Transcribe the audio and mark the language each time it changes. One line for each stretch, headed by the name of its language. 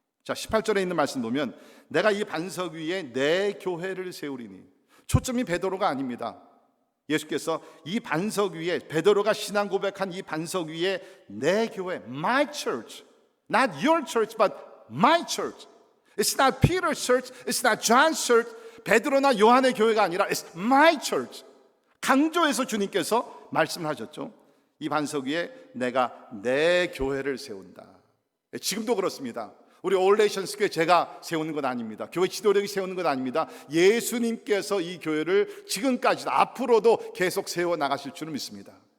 Korean: 자, 18절에 있는 말씀 보면, 내가 이 반석 위에 내 교회를 세우리니. 초점이 베드로가 아닙니다. 예수께서 이 반석 위에, 베드로가 신앙 고백한 이 반석 위에 내 교회,
English: my church, not your church but my church. It's not Peter's church, it's not John's church.
Korean: 베드로나 요한의 교회가 아니라
English: it's my church.
Korean: 강조해서 주님께서 말씀하셨죠. 이 반석 위에 내가 내 교회를 세운다. 지금도 그렇습니다. 우리 올레이션스 교회 제가 세우는 건 아닙니다. 교회 지도력이 세우는 건 아닙니다. 예수님께서 이 교회를 지금까지도 앞으로도 계속 세워 나가실 줄은 믿습니다.